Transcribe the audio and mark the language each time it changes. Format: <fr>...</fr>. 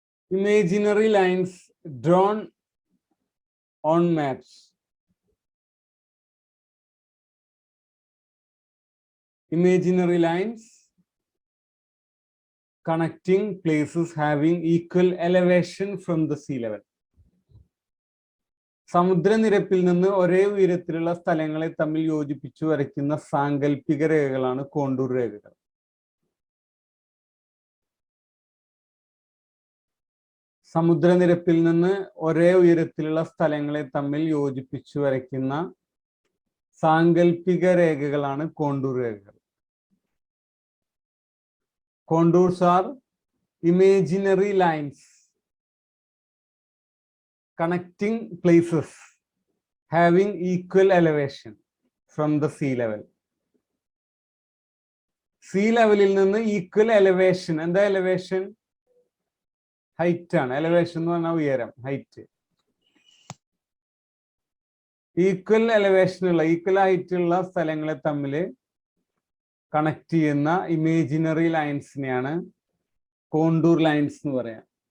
<en>Imaginary lines drawn on maps. Imaginary lines connecting places having equal elevation from the sea level.</en> <ml>സമുദ്രനിരപ്പിൽ നിന്ന് ഒരേ ഉയരത്തിലുള്ള സ്ഥലങ്ങളെ തമ്മിൽ യോജിപ്പിച്ചു വരയ്ക്കുന്ന സാങ്കല്പിക രേഖകളാണ് കോണ്ടൂർ രേഖകൾ. സമുദ്രനിരപ്പിൽ നിന്ന് ഒരേ ഉയരത്തിലുള്ള സ്ഥലങ്ങളെ തമ്മിൽ യോജിപ്പിച്ചു വരയ്ക്കുന്ന സാങ്കല്പിക രേഖകളാണ് കോണ്ടൂർ രേഖകൾ. Contours are imaginary lines connecting places having equal elevation from the sea level. Sea levelil ninnu equal elevation. എന്താ elevation? Height ആണ്. elevation എന്ന് പറഞ്ഞാൽ ഉയരം, height. Equal elevation ഉള്ള, equal height ഉള്ള സ്ഥലങ്ങളെ തമ്മിൽ കണക്ട് ചെയ്യുന്ന ഇമേജിനറി ലൈൻസിനെയാണ് കോണ്ടൂർ ലൈൻസ് എന്ന് പറയാം.</ml>